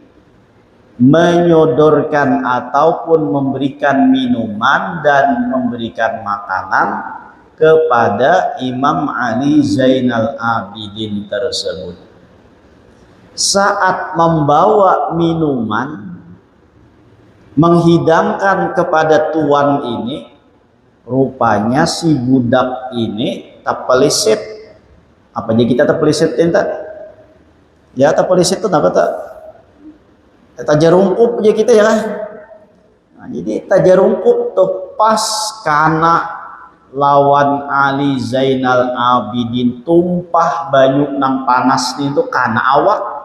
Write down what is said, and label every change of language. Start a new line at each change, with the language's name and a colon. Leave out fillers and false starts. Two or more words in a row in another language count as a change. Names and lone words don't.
Indonesian: menyodorkan ataupun memberikan minuman dan memberikan makanan kepada Imam Ali Zainal Abidin tersebut. Saat membawa minuman menghidangkan kepada tuan ini, rupanya si budak ini terpelisit. Apa jadi kita terpelisit entak? Ya terpelisit itu apa tak?
Banjar: Tajarungkup aja kita ya. Nah, jadi tajarungkup tuh pas karena lawan Ali Zainal Abidin tumpah banyu nang panas itu karena awak.